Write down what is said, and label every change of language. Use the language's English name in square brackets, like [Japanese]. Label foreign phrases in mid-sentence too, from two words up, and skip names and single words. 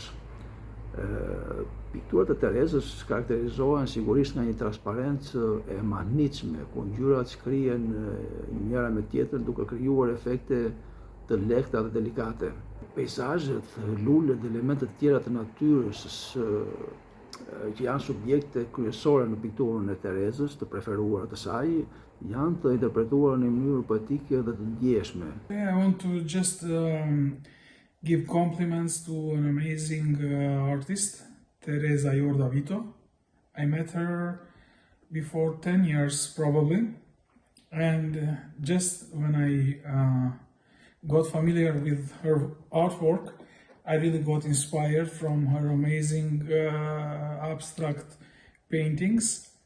[Albanian] Pikturat e Teresës karakterizohen sigurisht nga një transparencë e mahnitshme, ku ngjyrat shkrihen njëra me tjetrën duke krijuar efekte të lehta dhe delikate. Peizazhet, lulet dhe elementet tjera të natyrës që janë subjekte kryesore në pikturën e Teresës, të preferuara të saj, janë të interpretuar në mënyrë poetike dhe të ndjeshme. [English] I want to just give compliments to an amazing artist, Teresa Iordavito. I met her before 10 years probably, and just when I got familiar with her artwork, I really got inspired from her amazing abstract paintings.